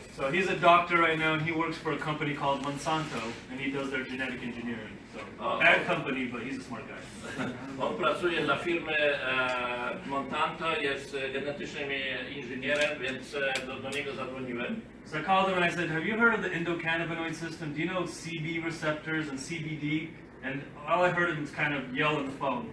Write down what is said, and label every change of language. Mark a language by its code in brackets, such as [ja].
[en] So he's a doctor right now, and he works for a company called Monsanto, and he does their genetic engineering. So bad company, but he's a smart guy. [pl] On pracuje dla firmy Monsanto, jest genetycznym inżynierem, więc do niego zadzwoniłem. [en] So I called him and I said, have you heard of the endocannabinoid system? Do you know CB receptors and CBD? And all I heard him was kind of yell on the phone.